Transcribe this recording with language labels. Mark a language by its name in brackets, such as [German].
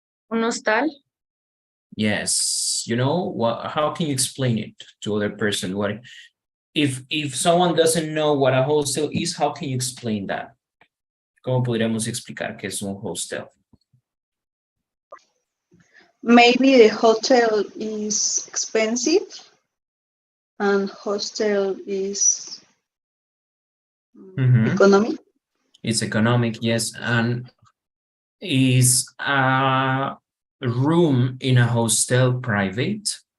[Spanish] Un hostal. [English] Yes, you know what? How can you explain it to other person? What if someone doesn't know what a hostel is? How can you explain that? [Spanish] ¿Cómo podríamos explicar qué es un hostel? [English] Maybe the hotel is expensive and hostel is Mhm. economic. It's economic, yes, and is a room in a hostel private?